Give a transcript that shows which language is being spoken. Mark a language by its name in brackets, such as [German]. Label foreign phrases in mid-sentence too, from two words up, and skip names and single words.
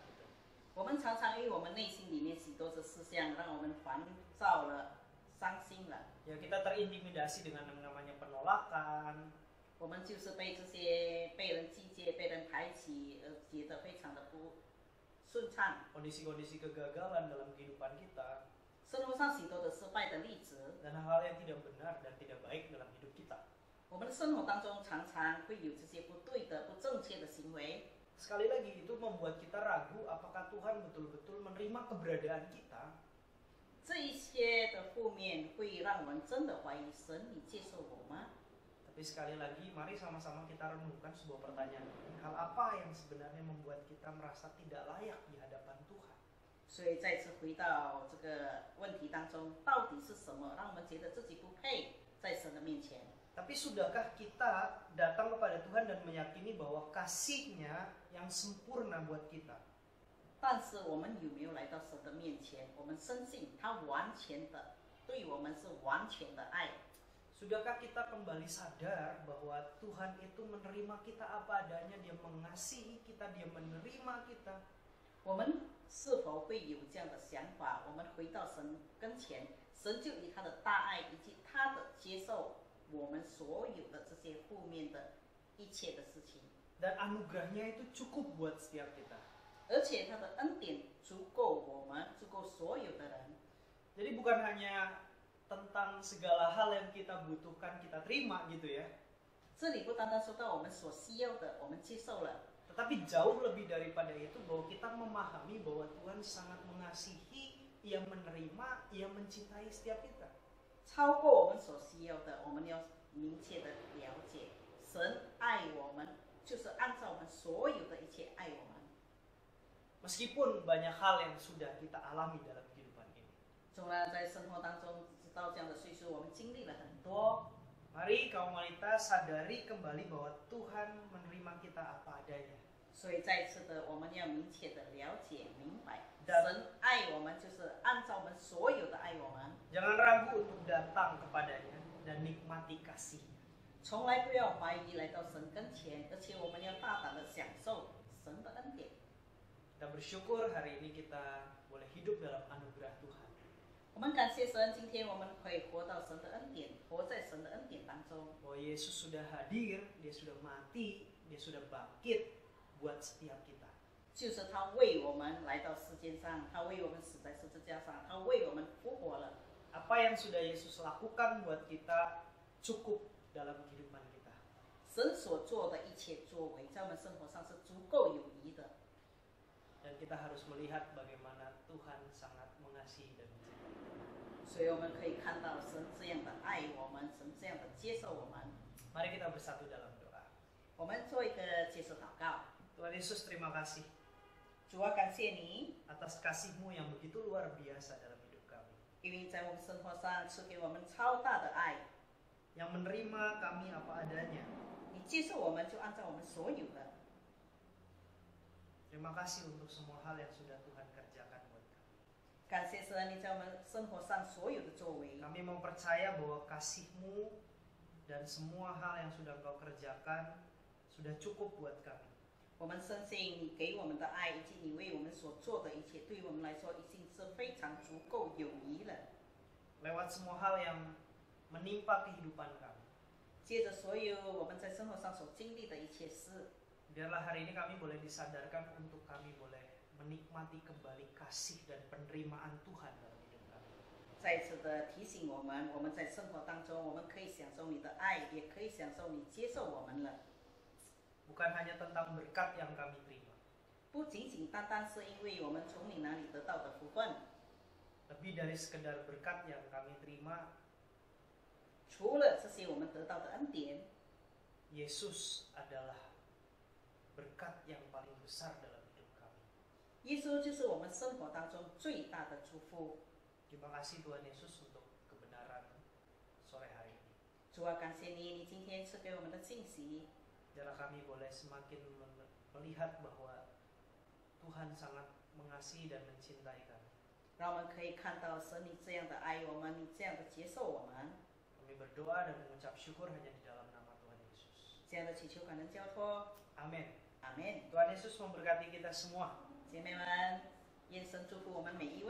[Indonesian] Gitu. [Chinese] 我们常常因为我们内心里面许多的思想，让我们烦躁了、伤心了。 [Indonesian] Ya kita terintimidasi dengan yang namanya penolakan, [Chinese] 我们就是被这些被人拒绝、被人排挤而觉得非常的不顺畅。 [Indonesian] kondisi-kondisi kegagalan dalam kehidupan kita, [Chinese] 生活上许多的失败的例子， [Indonesian] dan hal-hal yang tidak benar dan tidak baik dalam hidup kita. [Chinese] 我们的生活当中常常会有这些不对的、不正确的行为。 [Indonesian] Sekali lagi itu membuat kita ragu apakah Tuhan betul-betul menerima keberadaan kita. [Chinese] 这一些的负面会让我们真的怀疑神，你接受我吗？ [Indonesian] Tapi sekali lagi mari sama-sama kita renungkan sebuah pertanyaan ini. Hal apa yang sebenarnya membuat kita merasa tidak layak di hadapan Tuhan? [Chinese] 所以再次回到这个问题当中，到底是什么让我们觉得自己不配在神的面前？ [Indonesian] Tapi sudahkah kita datang kepada Tuhan dan meyakini bahwa kasih-Nya yang sempurna buat kita? [Chinese] 但是我们有没有来到神的面前？我们深信他完全的对我们是完全的爱。 [Indonesian] Sudahkah kita kembali sadar bahwa Tuhan itu menerima kita apa adanya, Dia mengasihi kita, Dia menerima kita. [Chinese] 我们是否会有这样的想法？我们回到神跟前，神就以他的大爱以及他的接受我们所有的这些负面的一切的事情， [Indonesian] Dan anugerahnya itu cukup buat setiap kita. [Chinese] 而且他的恩典足够我们，足够所有的人。 [Indonesian] Jadi bukan hanya tentang segala hal yang kita butuhkan kita terima gitu ya. [Chinese] 这里不单单说到我们所需要的，我们接受了， [Indonesian] Tetapi jauh lebih daripada itu bahwa kita memahami bahwa Tuhan sangat mengasihi, Ia menerima, Ia mencintai setiap kita. [Chinese] 超过我们所需要的，我们要明确的了解，神爱我们，就是按照我们所有的一切爱我们。 [Indonesian] Meskipun banyak hal yang sudah kita alami dalam kehidupan ini. [Chinese] 纵然在生活当中，直到这样的岁数，我们经历了很多。 [Indonesian] Mari kaum wanita sadari kembali bahwa Tuhan menerima kita apa adanya. [Chinese] 所以再次的，我们要明确的了解明白， [Indonesian] Dan- [Chinese] 神爱我们就是按照我们所有的爱我们， [Indonesian] Jangan ragu untuk datang kepadanya dan nikmati kasih-Nya. [Chinese] 从来不要怀疑来到神跟前，而且我们要大胆的享受神的恩典。 [Indonesian] Kita bersyukur hari ini kita boleh hidup dalam anugerah Tuhan. [Chinese] 我们感谢神，今天我们可以活到神的恩典，活在神的恩典当中。 [Indonesian] Bahwa Yesus sudah hadir, Dia sudah mati, Dia sudah bangkit buat setiap kita. [Chinese] 就是他为我们来到世界上，他为我们死在十字架上，他为我们复活了。 [Indonesian] Apa yang sudah Yesus lakukan buat kita cukup dalam kehidupan kita. [Chinese] 神所做的一切作为，在我们生活上是足够有益的。 [Indonesian] Dan kita harus melihat bagaimana Tuhan sangat mengasihi dan mencintai kita. [Chinese] 所以我们可以看到神这样的爱我们，神这样的接受我们。 [Indonesian] Mari kita bersatu dalam doa. [Chinese] 我们做一个接受祷告。 [Indonesian] Tuhan Yesus, terima kasih [Chinese] 主啊，感谢你， [Indonesian] atas kasih-Mu yang begitu luar biasa dalam hidup kami. [Chinese] 因为在我们生活上赐给我们超大的爱， [Indonesian] Yang menerima kami apa adanya. [Chinese] 你接受我们就按照我们所有的。 [Indonesian] Terima kasih untuk semua hal yang sudah Tuhan kerjakan buat kami. [Chinese] 感谢神，你在我们生活上所有的作为。 [Indonesian] Kami mau percaya bahwa kasih-Mu dan semua hal yang sudah Engkau kerjakan sudah cukup buat kami. [Chinese] 我们深信你给我们的爱，以及你为我们所做的一切，对我们来说已经是非常足够有益了。 [Indonesian] Lewat semua hal yang menimpa kehidupan kami. [Chinese] 接着所有我们在生活上所经历的一切事， [Indonesian] Biarlah hari ini kami boleh disadarkan untuk kami boleh menikmati kembali kasih dan penerimaan Tuhan dalam hidup kami. [Chinese] 再次的提醒我们，我们在生活当中，我们可以享受你的爱，也可以享受你接受我们了。 [Indonesian] Bukan hanya tentang berkat yang kami terima, [Chinese] 不仅仅单单是因为我们从你那里得到的福分， [Indonesian] lebih dari sekedar berkat yang kami terima, [Chinese] 除了这些我们得到的恩典， [Indonesian] Yesus adalah berkat yang paling besar dalam hidup kami. [Chinese] 耶稣就是我们生活当中最大的祝福。 [Indonesian] Terima kasih Tuhan Yesus untuk kebenaran sore hari ini. [Chinese] 主啊，感谢你，你今天赐给我们的信息， [Indonesian] Biarlah kami boleh semakin melihat bahwa Tuhan sangat mengasihi dan mencintai kami. [Chinese] 让我们可以看到神你这样的爱我们，你这样的接受我们， [Indonesian] Kami berdoa dan mengucap syukur hanya di dalam nama Tuhan Yesus. [Chinese] 这样的祈求感恩交托。 [Indonesian] Amin. [Chinese] 阿门。 [Indonesian] Tuhan Yesus memberkati kita semua.